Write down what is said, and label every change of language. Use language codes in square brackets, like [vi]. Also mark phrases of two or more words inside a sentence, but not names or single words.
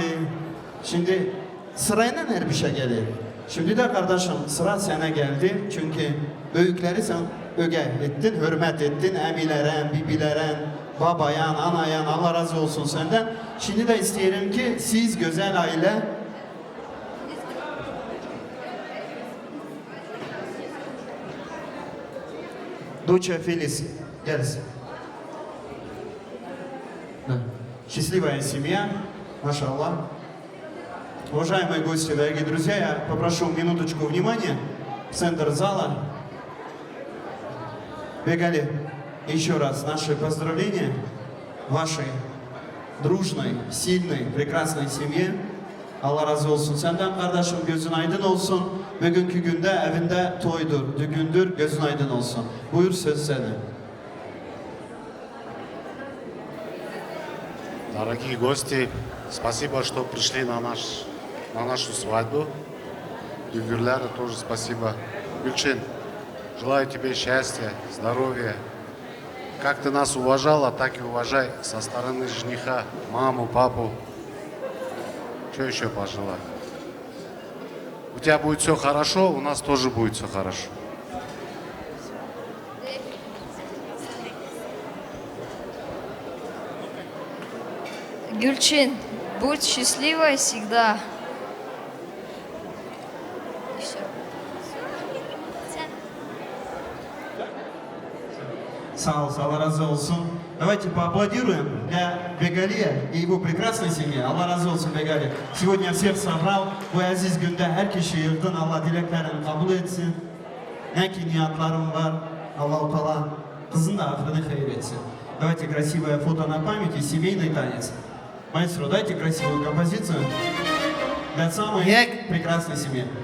[tr] Şimdi sırayla her bir şey gelir. Şimdi de kardeşim sıra sana geldi. Çünkü büyükleri sen öge ettin, hürmet ettin. Emilere, bibilere, babayan, anayan Allah razı olsun senden. Şimdi de isterim ki siz güzel aile Доча Фелис, gelsin. [ru] Счастливая семья, машаллах. Уважаемые гости, дорогие друзья, я попрошу минуточку внимания в центр зала. Бегали еще раз наши поздравления вашей дружной, сильной, прекрасной семье. [tr] Allah razı olsun. Senden kardeşim gözün aydın olsun. Bugünkü günde evinde toydur, düğündür, gözün aydın olsun. Buyur söz senin. [ru] Дорогие гости, спасибо, что пришли на нашу свадьбу. Дюгюрляру тоже спасибо. Гюльчин, желаю тебе счастья, здоровья. Как ты нас уважала, так и уважай со стороны жениха, маму, папу. Что еще пожелаю? У тебя будет все хорошо, у нас тоже будет все хорошо. Гюльчин, будь счастливой всегда. [tr] Sağ ol, Allah razı olsun. [ru] Давайте поаплодируем для Бегалия и его прекрасной семьи. [tr] Allah razı olsun Begali. [ru] Сегодня всех собрал. [tr] Bu aziz günde her kişi yığdın. Allah dileklerini kabul etsin. Ne ki niyatlarım var. Allah-u Teala kızın da aklını hayır etsin. [ru] Давайте красивое фото на память и семейный танец. Маэстро, дайте красивую композицию для самой прекрасной семьи.